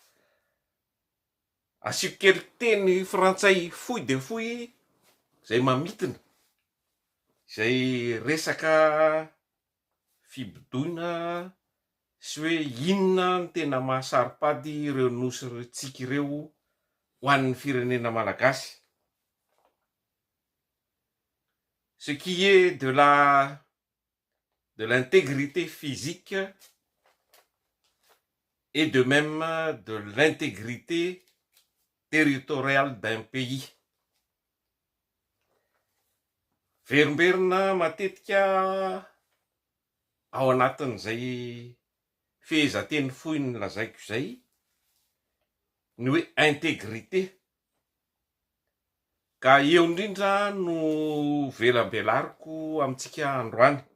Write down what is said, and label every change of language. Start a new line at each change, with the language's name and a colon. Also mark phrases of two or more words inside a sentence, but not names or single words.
Malagasy: Asiko kely teny frantsay fohy de fohy zay mamitina zay resaka fibodoina sy hoe inona ny tena mahasaripady ireo nosy tsika ireo ho an'ny firenena malagasy.
French: Ce qui est de l'intégrité physique et de même de l'intégrité territoriale d'un pays.
Malagasy: Verimberina matetika ao anatin'izay fehezanteny fohy ny lazaiko izay ny hoe intégrité. Ka eo indrindra no velambelariko amintsika androany.